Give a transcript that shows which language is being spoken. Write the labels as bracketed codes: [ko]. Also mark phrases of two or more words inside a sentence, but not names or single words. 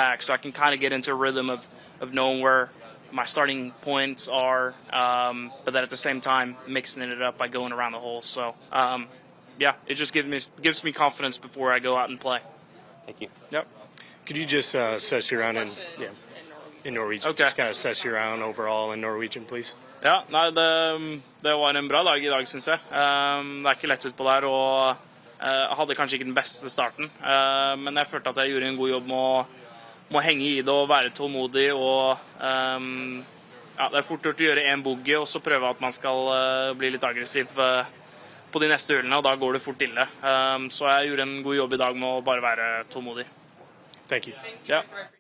[en] So I can kind of get into a rhythm of knowing where my starting points are, but then at the same time mixing it up by going around the hole. So yeah, it just gives me confidence before I go out and play. Thank you. Yep. Could you just assess your round in Norwegian? Okay. Just kind of assess your round overall in Norwegian, please. [no] Ja, nei, det var en bra dag I dag, synes jeg. Det ikke lett ut på der, og hadde kanskje ikke den beste starten. Men jeg følte at jeg gjorde en god jobb med å henge I det og være tålmodig, og ja, det fort gjort å gjøre en bogey, og så prøve at man skal bli litt aggressiv på de neste hullene, og da går det fort ille. Så jeg gjorde en god jobb I dag med å bare være tålmodig. [en] Thank you. [no] Ja.